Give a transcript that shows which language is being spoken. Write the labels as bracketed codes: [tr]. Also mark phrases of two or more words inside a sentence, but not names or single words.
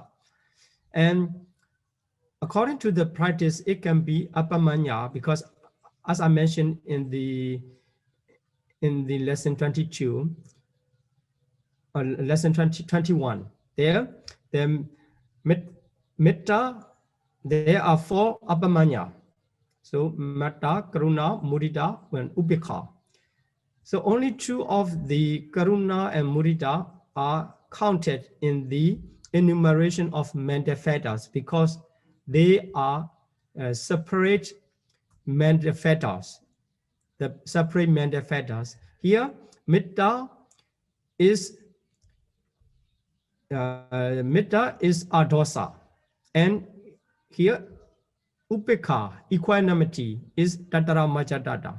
[en] And according to the practice, it can be appamanya, because as I mentioned in the lesson 22, or lesson 21, there the metta, there are 4 appamanya. [pi] So metta, karuna, mudita, and upekha. [en] So only 2 of the karuna and mudita are counted in the enumeration of mental fetters, because they are separate mental fetters. The separate mental fetters. Here, metta is adosa, and here upekha, equanimity, is [pi] tatara majatata.